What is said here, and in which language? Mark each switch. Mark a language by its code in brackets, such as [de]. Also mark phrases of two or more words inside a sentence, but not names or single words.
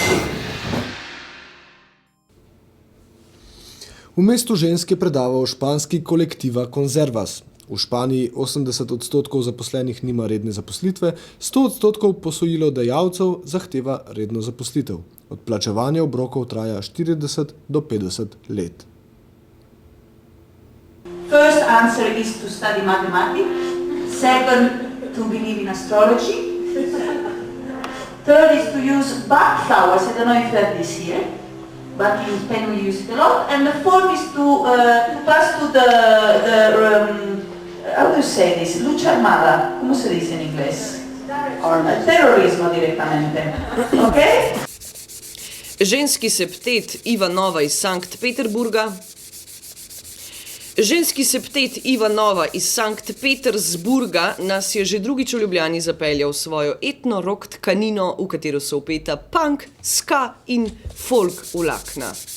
[sl] V mestu ženske predaval španski kolektiva Conservas. V Španiji 80% zaposlenih nima redne zaposlitve, 100% posojilodajalcev zahteva redno zaposlitev. Odplačevanje obrokov traja 40 do 50 let. [en] First answer is to study mathematics. Second, to believe in astrology. Third is to use Bach flowers. I don't know if you have this here, but in Spain we use it a lot. And the fourth is to pass to how do you say this? [es] Lucha armada. ¿Cómo se dice en inglés? Terrorismo directamente. [en] Okay? [sl] Ženski septet Ivanova iz Sankt Peterburga. Ženski septet Ivanova iz Sankt Petersburga nas je že drugič v Ljubljani zapeljal v svojo etno-rock tkanino, v katero so vpeta punk, ska in folk vlakna.